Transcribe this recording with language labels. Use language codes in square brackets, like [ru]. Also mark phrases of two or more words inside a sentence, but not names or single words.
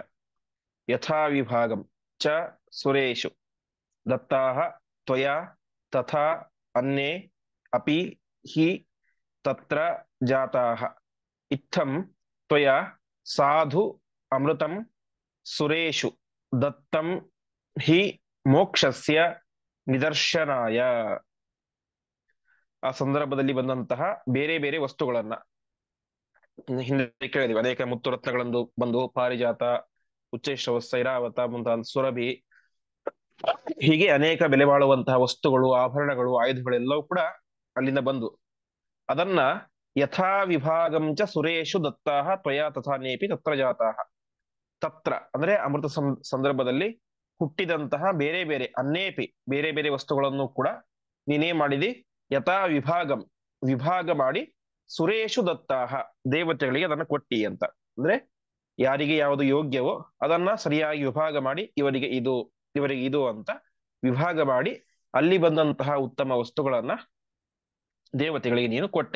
[sa] ಯಥಾ ವಿಭಾಗಂ ಚ ಸುರೇಶು ದತ್ತಾಹ ತ್ವಯಾ ತಥಾ ಅನ್ಯೇ ಅಪಿ ಹಿ ತತ್ರ ಜಾತಾಹ. ಇತ್ತಂ ತ್ವಯಾ ಸಾಧು ಅಮೃತಂ ಸುರೇಶು ದತ್ತಂ ಹಿ ಮೋಕ್ಷಸ್ಯ ನಿದರ್ಶನಾಯ. [kn] ಆ ಸಂದರ್ಭದಲ್ಲಿ ಬಂದಂತಹ ಬೇರೆ ಬೇರೆ ವಸ್ತುಗಳನ್ನ ಹಿಂದೆ ಕೇಳಿದ್ವಿ. ಅನೇಕ ಮುತ್ತು ರತ್ನಗಳಂದು ಬಂದು ಪಾರಿಜಾತ, ಉಚ್ಚೈಶ್ರವಸ್ಸ, ಐರಾವತ ಮುಂತಾದ ಸುರಭಿ, ಹೀಗೆ ಅನೇಕ ಬೆಲೆ ಬಾಳುವಂತಹ ವಸ್ತುಗಳು, ಆಭರಣಗಳು, ಆಯುಧಗಳೆಲ್ಲವೂ ಕೂಡ ಅಲ್ಲಿಂದ ಬಂದು ಅದನ್ನ [sa] ಯಥಾ ವಿಭಾಗಂಚ ಸುರೇಶು ದತ್ತಾಹ ತ್ವಯಾ ತಥಾನೇಪಿ ತತ್ರ ಜಾತಾಹ. [kn] ತತ್ರ ಅಂದ್ರೆ ಅಮೃತ ಸಂದರ್ಭದಲ್ಲಿ ಹುಟ್ಟಿದಂತಹ ಬೇರೆ ಬೇರೆ ಅನ್ನೇಪಿ, ಬೇರೆ ಬೇರೆ ವಸ್ತುಗಳನ್ನು ಕೂಡ ನೀನೇ ಮಾಡಿದಿ. [sa] ಯಥಾ ವಿಭಾಗಂ, [kn] ವಿಭಾಗ ಮಾಡಿ, [sa] ಸುರೇಶು ದತ್ತಾಹ, [kn] ದೇವತೆಗಳಿಗೆ ಅದನ್ನು ಕೊಟ್ಟಿ ಅಂತ. ಅಂದ್ರೆ ಯಾರಿಗೆ ಯಾವುದು ಯೋಗ್ಯವೋ ಅದನ್ನ ಸರಿಯಾಗಿ ವಿಭಾಗ ಮಾಡಿ, ಇವರಿಗೆ ಇದು, ಇವರಿಗೆ ಇದು ಅಂತ ವಿಭಾಗ ಮಾಡಿ ಅಲ್ಲಿ ಬಂದಂತಹ ಉತ್ತಮ ವಸ್ತುಗಳನ್ನ ದೇವತೆಗಳಿಗೆ ನೀನು ಕೊಟ್ಟೆ.